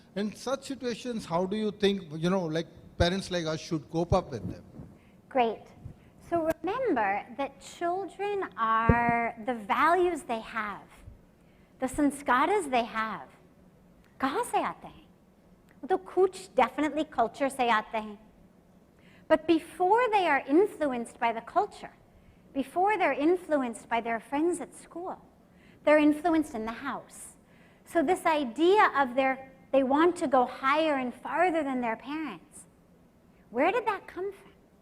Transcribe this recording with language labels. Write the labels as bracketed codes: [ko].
[en] In such situations, how do you think, like parents like us should cope up with them? Great. So remember that children are the values they have, the sanskaras they have. [hi] Kahan se aate hain? तो कुछ definitely culture से आते हैं. [en] But before they are influenced by the culture, before they're influenced by their friends at school, they're influenced in the house. So this idea of they want to go higher and farther than their parents, where did that come from?